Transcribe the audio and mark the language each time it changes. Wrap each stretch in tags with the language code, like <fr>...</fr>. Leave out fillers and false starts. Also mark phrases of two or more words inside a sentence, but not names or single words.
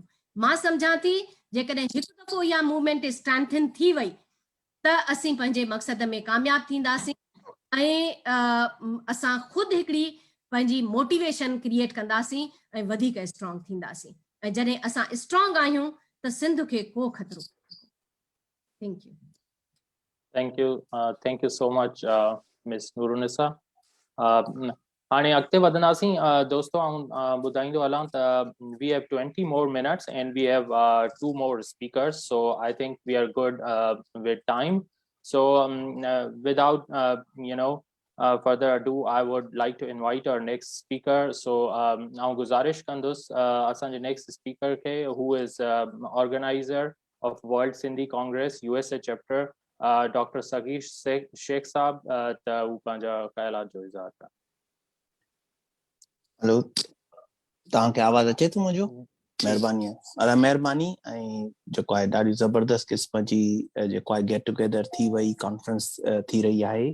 <sd>मां सम्झां थी जेकॾहिं हिकु दफ़ो इहा</sd> <en>movement strengthen</en> <sd>थी वई त असीं पंहिंजे मक़सद में कामयाब थींदासीं ऐं असां ख़ुदि हिकिड़ी पंहिंजी</sd> <en>motivation create</en> <sd>कंदासीं ऐं वधीक स्ट्रॉन्ग थींदासीं। ऐं जॾहिं असां स्ट्रॉन्ग आहियूं त सिंध खे को ख़तरो।</sd> <en>Thank you. Thank you so much, Ms. Nurunisa.</en> <sd>हाणे अॻिते वधंदासीं दोस्तो। आउं ॿुधाईंदो हलां त</sd> <en>we have 20 more minutes and we have 2 more speakers, so I think we are good with time. So without further ado, I would like to invite our next speaker. So</en> <sd>आउं गुज़ारिश कंदुसि असांजे</sd> <en>next speaker खे, who is organizer of World Sindhi Congress USA chapter, Dr.</en> <sd>Sageer Sheikh साहब, त हू पंहिंजा ख़्यालात जो इज़हार कनि। हेलो, तव्हांखे आवाज़ अचे थो मुंहिंजो? महिरबानी। ऐं जेको आहे ॾाढी ज़बरदस्त क़िस्म जी जेको आहे</sd> <en>get together</en> <sd>थी वई, कॉन्फ्रेंस थी रही आहे।</sd>